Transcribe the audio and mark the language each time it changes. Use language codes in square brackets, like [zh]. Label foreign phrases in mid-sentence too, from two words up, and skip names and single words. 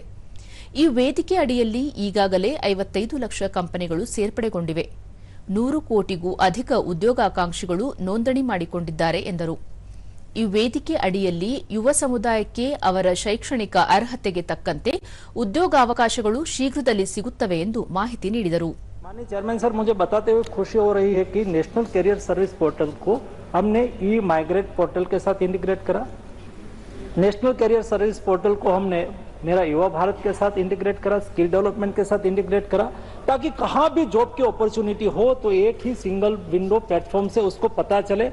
[kn] ಈ ವೇದಿಕೆ ಅಡಿಯಲ್ಲಿ ಈಗಾಗಲೇ 55 ಲಕ್ಷ ಕಂಪನಿಗಳು ಸೇರ್ಪಡೆಗೊಂಡಿವೆ. 100 ಕೋಟಿಗೂ ಅಧಿಕ ಉದ್ಯೋಗಾಕಾಂಕ್ಷಿಗಳು ನೋಂದಣಿ ಮಾಡಿಕೊಂಡಿದ್ದಾರೆ ಎಂದರು. ಈ ವೇದಿಕೆ ಅಡಿಯಲ್ಲಿ ಯುವ ಸಮುದಾಯಕ್ಕೆ ಅವರ ಶೈಕ್ಷಣಿಕ ಅರ್ಹತೆಗೆ ತಕ್ಕಂತೆ ಉದ್ಯೋಗಾವಕಾಶಗಳು ಶೀಘ್ರದಲ್ಲಿ ಸಿಗುತ್ತವೆ ಎಂದು ಮಾಹಿತಿ ನೀಡಿದರು. [hi] माननीय [en] chairman sir, [hi] मुझे बताते हुए खुशी हो रही है कि नेशनल कैरियर सर्विस पोर्टल को हमने ई माइग्रेट पोर्टल के साथ इंटीग्रेट करा. नेशनल कैरियर सर्विस पोर्टल को हमने मेरा युवा भारत के साथ इंटीग्रेट करा, [en] skill development [hi] के साथ इंटीग्रेट करा, ताकि कहाँ भी जॉब की अपॉर्चुनिटी हो तो एक ही [en] single window platform [hi] से उसको पता चले.